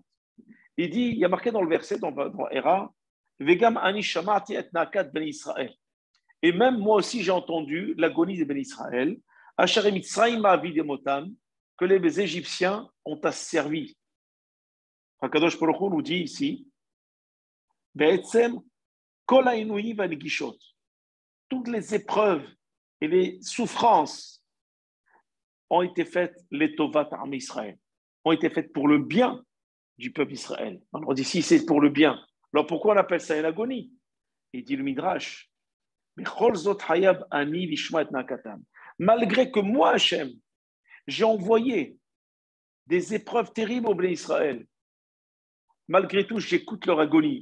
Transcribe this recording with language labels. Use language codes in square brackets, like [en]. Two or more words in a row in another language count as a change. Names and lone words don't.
[fr] Il dit, il y a marqué dans le verset, dans Va'era, [he] וגם אני שמעתי את נאקת בני ישראל. [fr] Et même moi aussi, j'ai entendu l'agonie des ben Israël, [he] אשר מצרים מעבידים אותם, [fr] que les Égyptiens ont asservi. [he] הקדוש ברוך הוא [fr] nous dit ici, [he] בעצם כל העינוי והנגישות, [fr] toutes les épreuves et les souffrances ont été faites, les [he] טובת עם ישראל, [fr] ont été faites pour le bien du peuple Israël. Alors on dit si c'est pour le bien, alors pourquoi on appelle ça une agonie? Il dit le Midrash, malgré que moi, Hachem, j'ai envoyé des épreuves terribles au blé Israël, malgré tout, j'écoute leur agonie.